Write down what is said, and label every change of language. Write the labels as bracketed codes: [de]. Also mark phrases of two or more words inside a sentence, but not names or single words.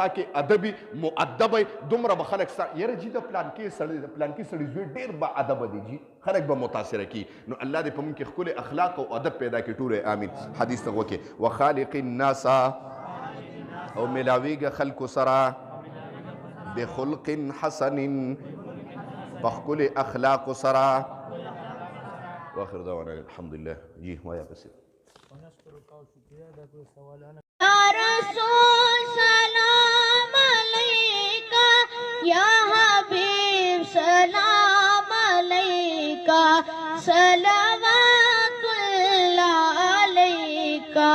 [ps] تا کې ادبي مؤدبی دومره به خلک ستا یاره جي د پلانکي سړي زوی ډېر با ادبه دی جي خلک به متاثره کی نو الله دې په موږ کې ښکلي اخلاق او ادب پیدا کړي ټول آمین حدیث ته وکړي [ar] وخالق الناس [ps] او ملاویږه خلکو سره [ar] بخلق حسن [ps] په ښکلي اخلاقو سره [ar] واخر دعوانا الحمدلله [ps] جی وایا پسې [ar] یا رسول سلام علیکہ یا حبیب سلام علیکہ صلوات اللہ علیکہ